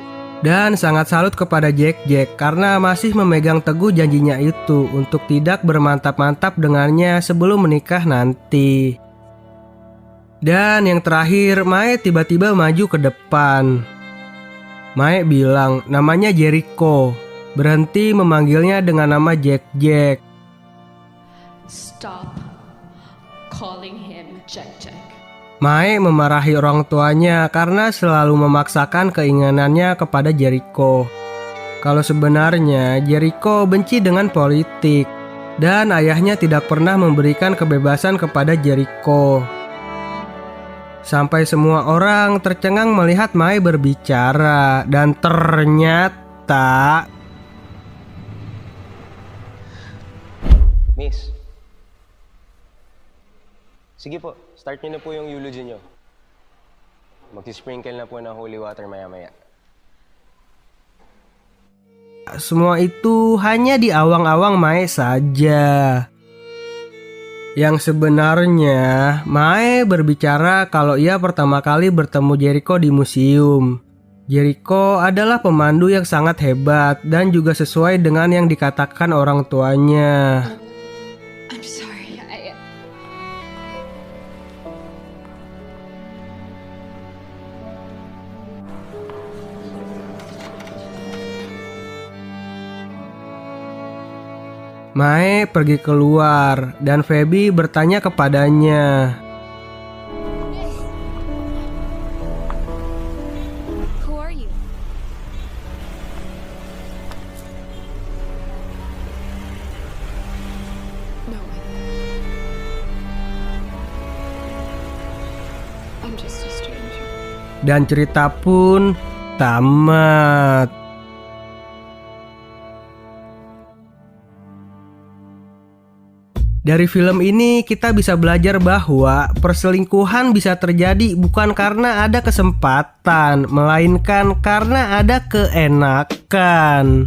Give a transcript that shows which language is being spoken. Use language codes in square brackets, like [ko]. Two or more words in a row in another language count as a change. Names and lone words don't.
[id] Dan sangat salut kepada Jack karena masih memegang teguh janjinya itu untuk tidak bermantap-mantap dengannya sebelum menikah nanti. Dan yang terakhir, Mae tiba-tiba maju ke depan. Mae bilang namanya Jericho. Berhenti memanggilnya dengan nama Jack. [en] Stop calling him Jack. [id] Mae memarahi orang tuanya karena selalu memaksakan keinginannya kepada Jericho. Kalau sebenarnya Jericho benci dengan politik dan ayahnya tidak pernah memberikan kebebasan kepada Jericho. Sampai semua orang tercengang melihat Mae berbicara dan ternyata [tl] Miss. Sige po, start niyo na po yung eulogy niyo. Mag-sprinkle na po ng [en] holy water [tl] maya-maya. [id] semua itu hanya di awang-awang Mae saja. Yang sebenarnya Mae berbicara kalau ia pertama kali bertemu Jericho di museum. Jericho adalah pemandu yang sangat hebat dan juga sesuai dengan yang dikatakan orang tuanya. [en] I'm sorry. [id] Mae pergi keluar dan Feby bertanya kepadanya. [en] Who are you? No. I'm just a stranger. [id] Dan cerita pun tamat. Dari film ini kita bisa belajar bahwa perselingkuhan bisa terjadi bukan karena ada kesempatan, melainkan karena ada keenakan.